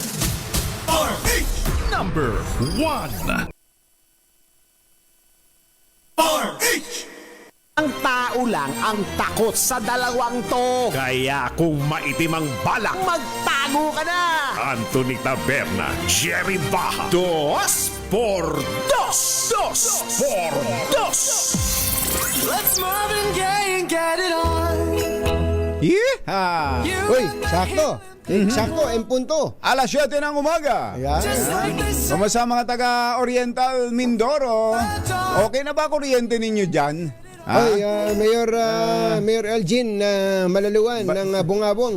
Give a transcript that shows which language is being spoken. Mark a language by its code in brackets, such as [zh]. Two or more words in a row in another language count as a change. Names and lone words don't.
[en] RH number 1. [tl] RH Ang tao lang ang takot sa dalawang to. Kaya kung maitim ang balak, magtago ka na! Anthony Taberna, Jerry Baja. [es] Dos por dos! Dos por dos! [en] Let's Marvin Gaye and get it on. Yeehaw! [tl] Uy, sakto. Sakto, [es] en punto. [tl] Alas 7 ng umaga. Ayan. Kumusta mga taga-Oriental Mindoro? Okay na ba kuryente ninyo dyan? Ay, Mayor Elgin Malaluan ng Bungabong.